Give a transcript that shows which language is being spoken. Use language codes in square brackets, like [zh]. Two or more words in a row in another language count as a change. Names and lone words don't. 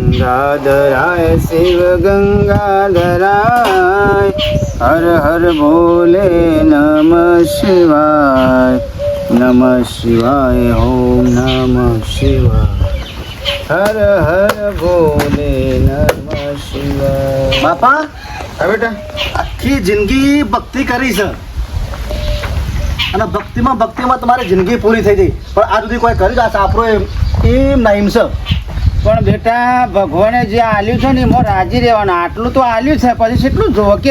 [sa] गंगाधराय शिव गंगाधराय हर हर भोले नमः शिवाय ओम नमः शिवाय हर हर भोले नमः शिवाय. [gu] બાપા હા બેટા, આખી જિંદગી ભક્તિ કરી છે અને ભક્તિમાં તમારી જિંદગી પૂરી થઈ ગઈ, પણ આ સુધી કોઈ કરી આ સાપરો એમ ના એમ છે. પણ બેટા ભગવાને જે આલ્યું છે ને એમાં રાજી રહેવાનું. આટલું તો આલ્યું છે, પછી કેટલું જોવો કે